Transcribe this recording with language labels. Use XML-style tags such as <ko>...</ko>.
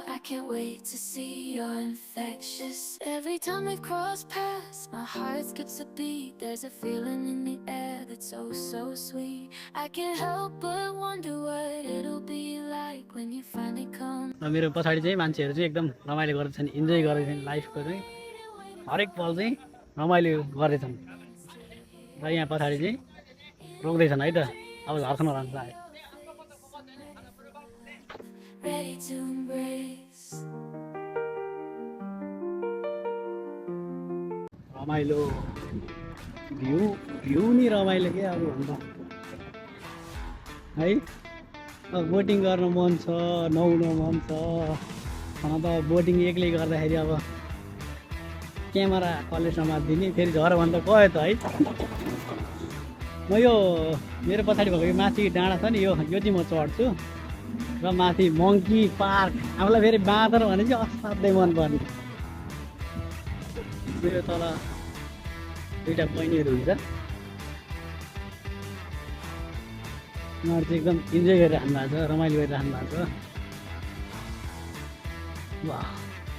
<en>Can't wait to see you're infectious. Every time we cross paths, my heart skips a beat. There's a feeling in the air that's so so sweet. I can't help but wonder what it'll be like when you finally come.</en> <ne>मेरो पछाडि चाहिँ मान्छेहरु चाहिँ एकदम रमाइलो गर्दैछन्, enjoy गर्दैछन् लाइफको चाहिँ हरेक पल चाहिँ रमाइलो गर्दैछन् र यहाँ पछाडि चाहिँ रोक्दैछन् है त। अब झर्छन् होला।</ne> <en>Ready to embrace.</en> <ne>रमाइलो भ्यू नि रमाइलो के अब भन्दा है। अब बोटिङ गर्न मन छ, नुहाउन मन छ। त बोटिङ एक्लै गर्दाखेरि अब क्यामेरा कसले समात्दिने, फेरि झर भन्दा गयो त है। म यो मेरो पछाडि भएको यो माथि डाँडा छ नि यो यो चाहिँ म चढ्छु र माथि मङ्की पार्क आफूलाई फेरि बाँदर भने चाहिँ असाध्यै मनपर्ने यो तल दुईवटा बहिनीहरू हुन्छ उनीहरू चाहिँ एकदम इन्जोय गरिराख्नु भएको छ रमाइलो गरिराख्नु भएको छ वाह</ne>